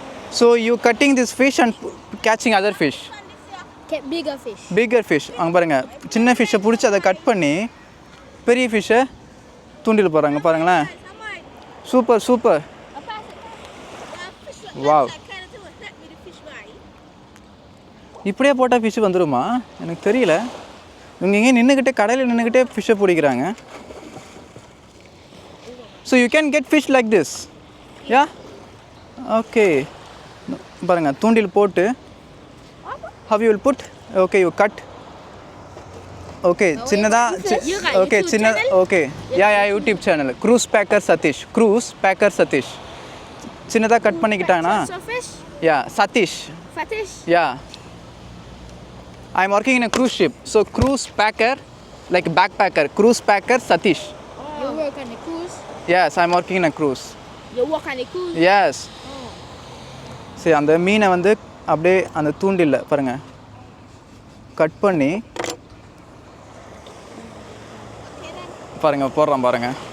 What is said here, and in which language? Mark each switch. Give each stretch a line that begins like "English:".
English: So you cutting this fish and catching other fish? Bigger fish.
Tamil: அங்க பாருங்க, சின்ன ஃபிஷ்ஷை பிடிச்சி அதை கட் பண்ணி பெரிய ஃபிஷ்ஷை தூண்டில் போகிறாங்க பாருங்களேன். சூப்பர். வாவ், இப்படியே போட்டால் ஃபிஷ்ஷு வந்துடுமா? எனக்கு தெரியல. இவங்க எங்கே நின்றுக்கிட்டே, கடையில் நின்றுக்கிட்டே ஃபிஷ்ஷை பிடிக்கிறாங்க.
English: So you can get fish like this. Yeah, okay.
Tamil: பாருங்கள், தூண்டில் போட்டு
English: how you will put? Okay, you cut. Okay,
Tamil: சின்னதாக.
English: Okay, சின்ன. Okay, yeah YouTube channel cruise packer Satish.
Tamil: சின்னதாக cut பண்ணிக்கிட்டாங்கன்னா, yeah Satish.
English: Yeah, I am working in a cruise ship. So cruise packer, like backpacker. Cruise packer Satish. You work on a cruise? Yes, I am working in a cruise. You work on a cruise? Yes.
Tamil: சரி, அந்த மீனை வந்து அப்படியே அந்த தூண்டில்ல பாருங்க cut பண்ணி பாருங்க போடுறான் பாருங்க.